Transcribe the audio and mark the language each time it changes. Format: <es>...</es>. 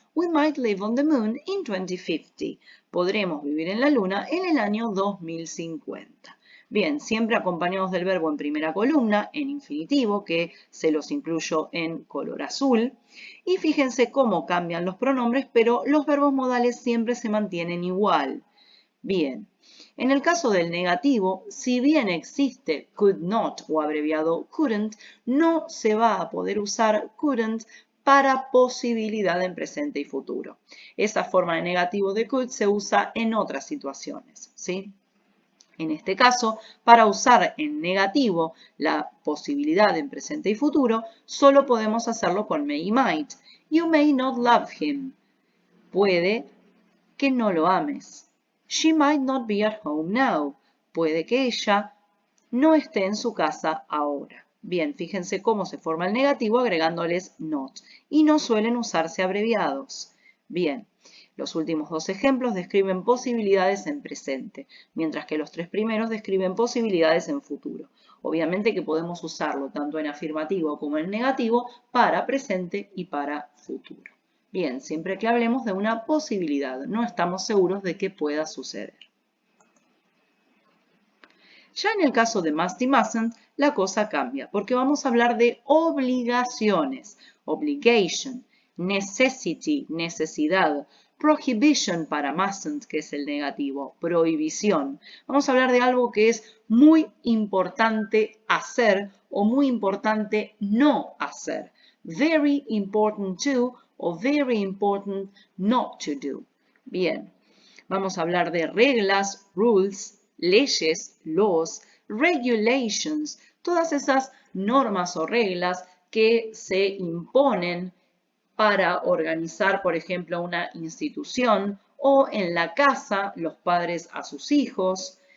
<en>We might live on the moon in 2050.</en> <es>Podremos vivir en la luna en el año 2050. Bien, siempre acompañados del verbo en primera columna, en infinitivo, que se los incluyo en color azul. Y fíjense cómo cambian los pronombres, pero los verbos modales siempre se mantienen igual. Bien, en el caso del negativo, si bien existe could not o abreviado couldn't, no se va a poder usar couldn't para posibilidad en presente y futuro. Esa forma de negativo de could se usa en otras situaciones, ¿sí? En este caso, para usar en negativo la posibilidad en presente y futuro, solo podemos hacerlo con may y might.</es> <en>You may not love him.</en> <es>Puede que no lo ames.</es> <en>She might not be at home now.</en> <es>Puede que ella no esté en su casa ahora. Bien, fíjense cómo se forma el negativo agregándoles not. Y no suelen usarse abreviados. Bien, Los últimos dos ejemplos describen posibilidades en presente, mientras que los tres primeros describen posibilidades en futuro. Obviamente que podemos usarlo tanto en afirmativo como en negativo para presente y para futuro. Bien, siempre que hablemos de una posibilidad, no estamos seguros de que pueda suceder. Ya en el caso de must y mustn't, la cosa cambia, porque vamos a hablar de obligaciones, obligation, necessity, necesidad, prohibition para mustn't, que es el negativo, prohibición. Vamos a hablar de algo que es muy importante hacer o muy importante no hacer.</es> <en>Very important to o very important not to do.</en> <es>Bien, vamos a hablar de reglas, rules, leyes, laws, regulations, todas esas normas o reglas que se imponen para organizar, por ejemplo, una institución o en la casa, los padres a sus hijos.</es>